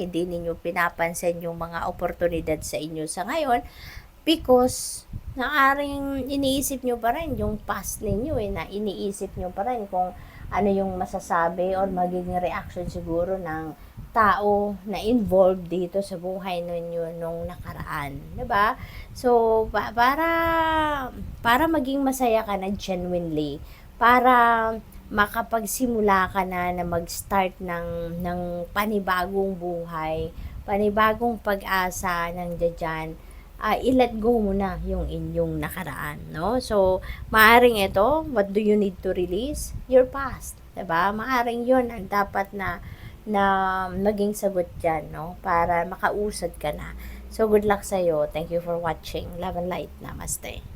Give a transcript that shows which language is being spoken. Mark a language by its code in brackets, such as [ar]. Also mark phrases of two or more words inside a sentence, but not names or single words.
[tl] Hindi ninyo pinapansin yung mga oportunidad sa inyo sa ngayon because naaring iniisip nyo pa rin yung past ninyo na iniisip nyo pa rin kung ano yung masasabi or magiging reaction siguro ng tao na involved dito sa buhay ninyo nung nakaraan, 'di ba? So para maging masaya ka na genuinely, para makapagsimula ka na mag-start ng panibagong buhay, panibagong pag-asa ng diyan, i-let go mo na yung inyong nakaraan, no? So, maaring ito, [en] what do you need to release? Your past, [tl] 'di ba? Maaring 'yon ang dapat na maging sagot dyan, no? Para makausad ka na. So, [en] good luck [tl] sa'yo. [en] Thank you for watching. Love and light. Namaste.